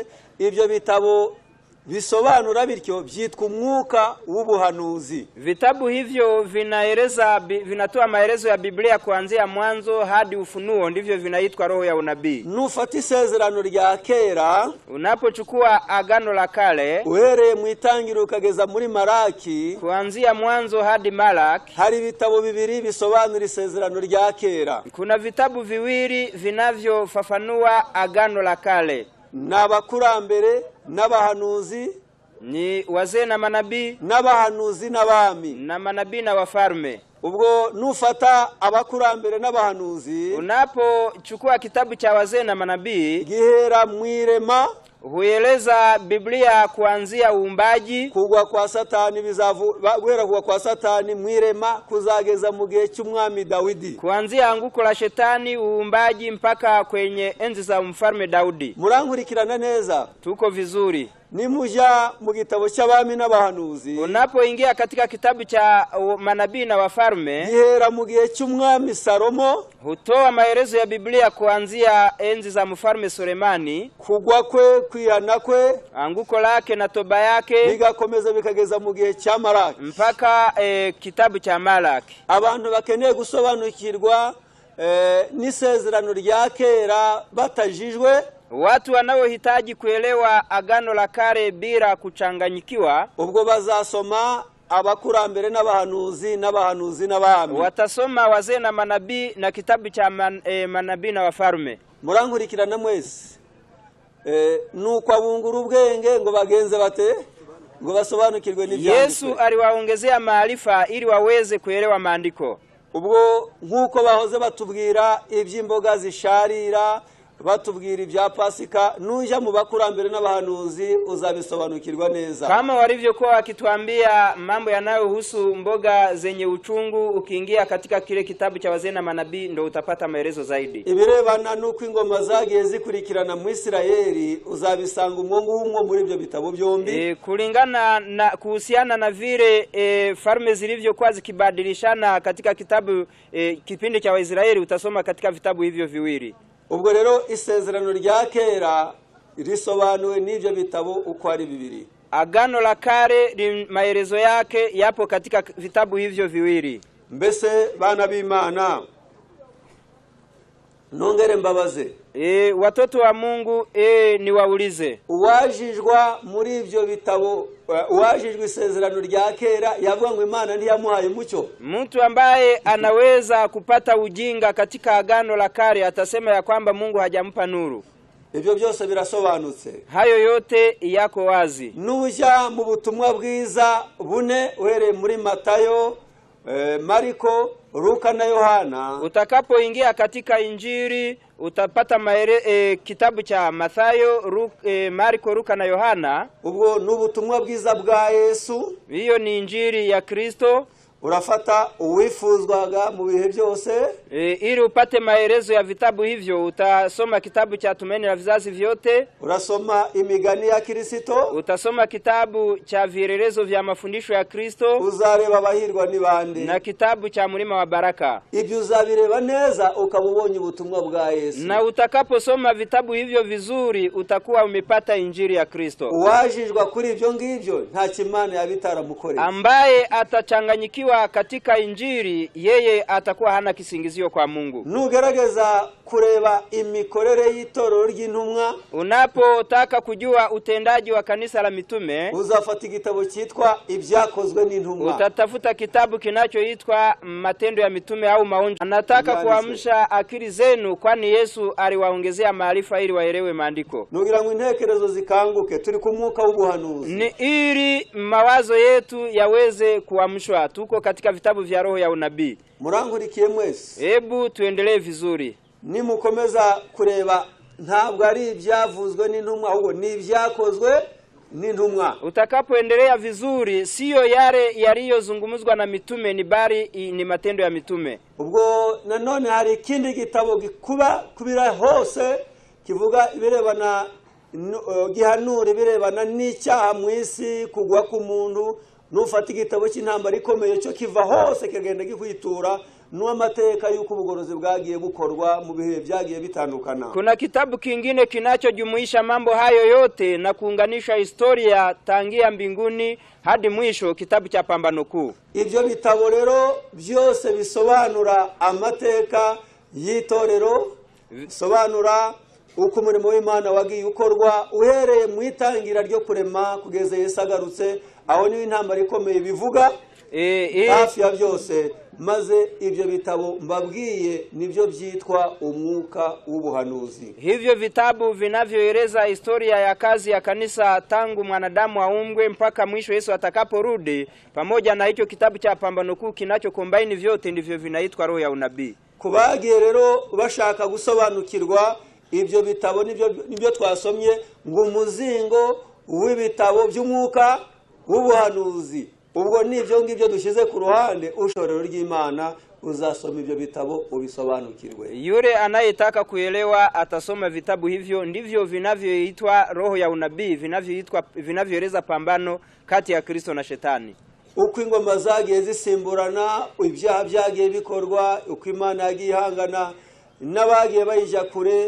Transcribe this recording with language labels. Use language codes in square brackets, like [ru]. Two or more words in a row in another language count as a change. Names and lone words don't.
[rw] Ibyo bitabo bisobanura bityo byitwa umwuka w'ubuhanuzi. [sw] Vitabu hivyo vinatoa maelezo ya Biblia kuanzia mwanzo hadi Ufunuo, ndivyo vinaitwa roho ya unabii. [rw] Nufata isezerano rya kera, [sw] unapochukua agano la kale [rw] uhereye mu itangiriro ukageza muri Malaki, [sw] kuanzia mwanzo hadi Malaki, [rw] hari ibitabo bibiri bisobanura isezerano rya kera. [sw] Kuna vitabu viwili vinavyofafanua agano la kale. [rw] N'abakurambere n'abahanuzi, [sw] ni wazee na manabii, [rw] n'abahanuzi n'abami, [sw] na manabii na wafalme. [rw] Ubwo nufata abakurambere n'abahanuzi, [sw] unapochukua kitabu cha wazee na manabii, [rw] gihera mwirema, [sw] hueleza Biblia kuanzia uumbaji, [rw] kugwa kwa Satani guhera kugwa kwa Satani mwirema kuzageza mu gihe cy'umwami Dawidi, [sw] kuanzia anguko la shetani, uumbaji mpaka kwenye enzi za mfalme Daudi. [rw] Murankurikirana neza? [sw] Tuko vizuri. [rw] Nimuja mu gitabo cy'abami n'abahanuzi, [sw] unapoingia katika kitabu cha manabii na wafalme, [rw] gihera mu gihe cy'umwami Salomo, [sw] hutoa maelezo ya Biblia kuanzia enzi za mfalme Sulemani, [rw] kugwa kwe, kwihana kwe, [sw] anguko lake na toba yake, [rw] bigakomeza bikageza mu gihe cya Malaki, [sw] mpaka kitabu cha Malaki. [rw] Abantu bakeneye gusobanukirwa n'isezerano rya kera batajijwe, [sw] watu wanaohitaji kuelewa agano la kale bila kuchanganyikiwa, [rw] ubwo bazasoma abakurambere n'abahanuzi n'abami, [sw] watasoma wazee na manabii na kitabu cha manabii na wafalme. [rw] Murankurikirana mwese. Nuko abungura ubwenge ngo bagenze bate, ngo basobanukirwe n'ibyanditswe. [sw] Yesu aliwaongezea maarifa ili waweze kuelewa maandiko. [rw] Ubwo nkuko bahoze batubwira iby'imboga zisharira, batubwira ibya Pasika, nuja mu bakurambere n'abahanuzi uzabisobanukirwa neza. [sw] Kama walivyokuwa wakituambia mambo yanayohusu mboga zenye uchungu, ukiingia katika kile kitabu cha wazee na manabii ndo utapata maelezo zaidi. [rw] Ibirebana nuko ingoma zagiye zikurikirana mu Isirayeli uzabisanga umwo muri ibyo bitabo byombi. [sw] Kulingana na kuhusiana na vile farme zilivyokuwa zikibadilishana katika kitabu kipindi cha Waisraeli, utasoma katika vitabu hivyo viwili. [rw] Ubwo rero isezerano rya kera risobanuwe n'ibyo bitabo uko ari bibiri. [sw] Agano la kale maelezo yake yapo katika vitabu hivyo viwili. [rw] Mbese bana b'Imana, nongere mbabaze, [sw] watoto wa Mungu, niwaulize, [rw] uwajijwa muri ibyo bitabo, uwajijwe isezerano rya kera yavuga ngo Imana ntiyamuhaye umucyo? [sw] Mtu ambaye anaweza kupata ujinga katika agano la kale atasema ya kwamba Mungu hajampa nuru. [rw] Ibyo byose birasobanutse. [sw] Hayo yote yako wazi. [rw] Nuja mu butumwa bwiza bune uhereye muri Matayo Marko, Luka na Yohana. [sw] Utakapoingia katika Injili utapata kitabu cha Mathayo, Marko, Luka na Yohana. [rw] Ubwo n'ubutumwa bwiza bwa Yesu. [sw] Hiyo ni Injili ya Kristo. [rw] Urafata uwifuzwaga mu bihe byose. [sw] Ili upate maelezo ya vitabu hivyo utasoma kitabu cha Tumaini la Vizazi Vyote. [rw] Urasoma imigani ya Kristo. [sw] Utasoma kitabu cha vielelezo vya mafundisho ya Kristo. [rw] Uzareba abahirwa ni bande. [sw] Na kitabu cha Mlima wa Baraka. [rw] Ibyo uzabireba neza ukabubonye ubutumwa bwa Yesu. [sw] Na utakaposoma vitabu hivyo vizuri utakuwa umepata Injili ya Kristo. [rw] Uwajijwa kuri ibyo ngibyo nta kimana yabitaramukorera. [sw] Ambaye atachanganyikiwa katika Injili yeye atakuwa hana kisingizio kwa Mungu. [rw] Nugerageza kureba imikorere y'Itorero ry'Intumwa, [sw] unapotaka kujua utendaji wa kanisa la mitume, [rw] uzafata igitabo cyitwa Ibyakozwe n'Intumwa. [sw] Utatafuta kitabu kinachoitwa Matendo ya Mitume au Maonjo. Anataka kuamsha akili zenu kwani Yesu aliwaongezea maarifa ili waelewe maandiko. [rw] Nugira ngo intekerezo zikanguke, turi ku mwuka w'ubuhanuzi. [sw] Ni ili mawazo yetu yaweze kuamshwa. Tuko katika vitabu vya roho ya unabii. [rw] Murangurikiye mwese. [sw] Hebu tuendelee vizuri. [rw] Nimukomeza kureba ntabwo ari ibyavuzwe n'intumwa ahubwo ni ibyakozwe n'intumwa. [sw] Utakapoendelea vizuri sio yale yaliyozungumzwa na mitume ni bali ni matendo ya mitume. [rw] Ubwo nanone hari ikindi gitabo kubira hose kivuga birebana gihanura birebana n'icyaha mu isi kugwa ku muntu. Nufata igitabo cy'intambara ikomeye cyo kiva hose kagenda gikwitura n'amateka y'uko ubugorozi bwagiye bukorwa mu bihe byagiye bitandukana. [sw] Kuna kitabu kingine kinachojumuisha mambo hayo yote na kuunganisha historia tangia mbinguni hadi mwisho, kitabu cha Pambano Kuu. [rw] Ibyo bitabo rero byose bisobanura amateka y'itorero, bisobanura uko umurimo w'Imana wagiye ukorwa uhereye mu itangira ryo kurema kugeza Yesu agarutse. Aho ni intambara ikomeye bivuga hafi ya byose. Maze ibyo bitabo mbabwiye nibyo byitwa umwuka w'ubuhanuzi. [sw] Hivyo vitabu vinavyoeleza historia ya kazi ya kanisa tangu mwanadamu aumbwe mpaka mwisho Yesu atakaporudi, pamoja na hicho kitabu cha Pambano Kuu kinachokombaini vyote, ndivyo vinaitwa roho ya unabii. [rw] Kubagiye rero bashaka gusobanukirwa ibyo bitabo nibyo twasomye ngo umuzingo w'ibitabo by'umwuka w'ubuhanuzi. Ubwo nibyo ngibyo dushize ku ruhande, ushorero ry'Imana uzasoma ibyo bitabo ubisobanukirwe. [sw] Yule anayetaka kuelewa atasoma vitabu hivyo, ndivyo vinavyoitwa roho ya unabii, vinavyoeleza pambano kati ya Kristo na Shetani. [rw] Uko ingoma zagiye zisimburana, ibyaha byagiye bikorwa, uko Imana yagiye ihangana n'abagiye bayija kure.